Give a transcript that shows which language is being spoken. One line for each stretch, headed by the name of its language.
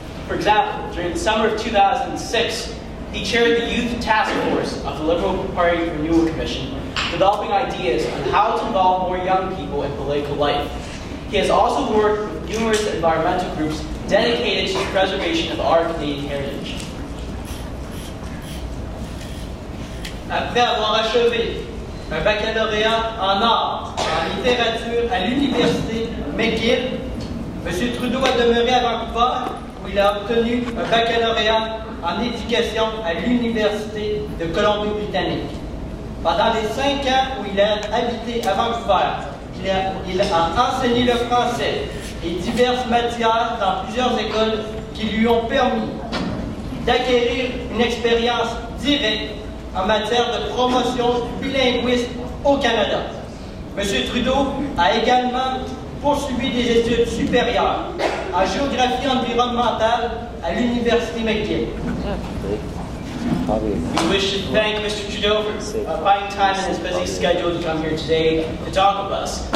English: For example, during the summer of 2006, he chaired the Youth Task Force of the Liberal Party Renewal Commission, developing ideas on how to involve more young people in political life. He has also worked with numerous environmental groups dedicated to the preservation of our Canadian heritage.
French: Après avoir achevé un baccalauréat en arts et en littérature à l'université McGill, M. Trudeau a demeuré à Vancouver où il a obtenu un baccalauréat en éducation à l'université de Colombie-Britannique. Pendant les 5 ans où il a habité à Vancouver, il a enseigné le français et diverses matières dans plusieurs écoles qui lui ont permis d'acquérir une expérience directe en matière de promotion du bilinguisme au Canada. M. Trudeau a également poursuivi des études supérieures en géographie environnementale à l'Université McGill.
English: We wish to thank Mr. Trudeau for finding time in his busy schedule to come here today to talk with us.